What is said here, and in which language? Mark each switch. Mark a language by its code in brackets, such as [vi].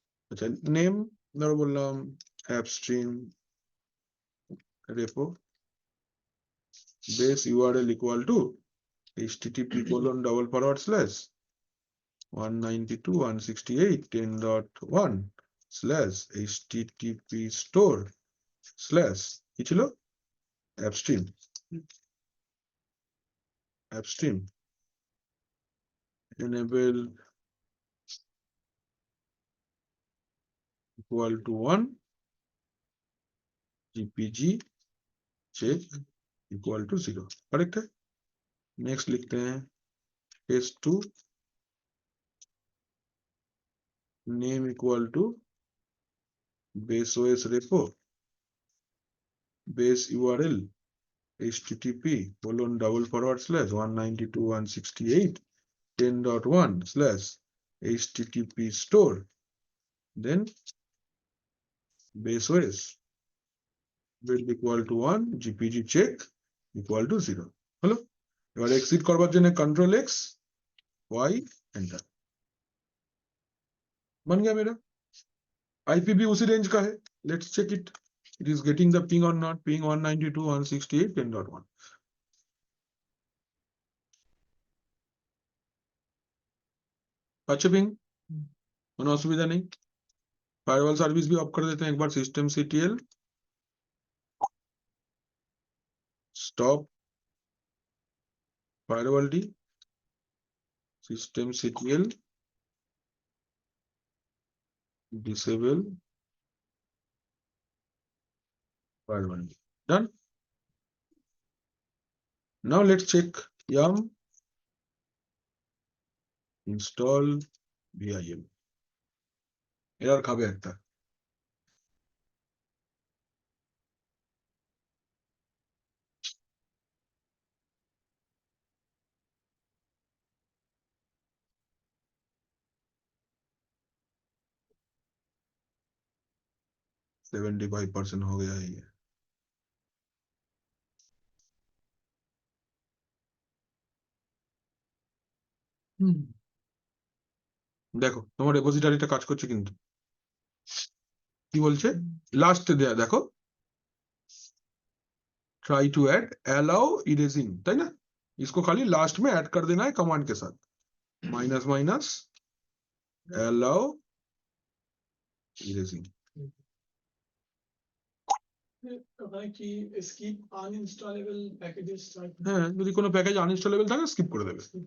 [bn] আচ্ছা নেম ধরো বললাম অ্যাপস্ট্রিম repo base URL equal to http://192.168.10.1/http store/ কি ছিল অ্যাপস্ট্রিম enable [en] equal to 1 gpg check equal to 0, [hi] correct है। नेक्स्ट लिखते हैं [en] test2 name equal to base os repo base url http://192.168.10.1/http store, then base os build equal to 1 gpg check equal to 0 [bn] হলো। এবার exit করবার জন্য [hi] control x y enter, बन गया मेरा। आईपी भी उसी रेंज का है, [en] let's check it is getting the ping or not, [hi] पिंग 192.168.10.1। अच्छा पिंग [bn] কোনো অসুবিধা নেই। [hi] ফায়ারওয়াল সার্ভিস भी ऑफ कर देते हैं एक बार, system ctl stop firewall D system ctl disable firewall D. [en] Done. Now let's check yum install vim, [bn] error খাবে একটা। [hi] सेवेंटी 75% हो गया है ये। [bn] দেখো তোমার রেপোজিটরিটা কাজ করছে কিন্তু কি বলছে লাস্ট দেয়া দেখো [en] try to add allow erasing, [bn] তাই না? [hi] इसको खाली लास्ट में ऐड कर देना है कमांड के साथ, माइनस माइनस अलाउ इरेजिंग। [bn] ওখানে কি স্কিপ আনইনস্টলেবল প্যাকেজেস হ্যাঁ যদি কোনো প্যাকেজ আনইনস্টলেবল থাকে স্কিপ করে দেবে।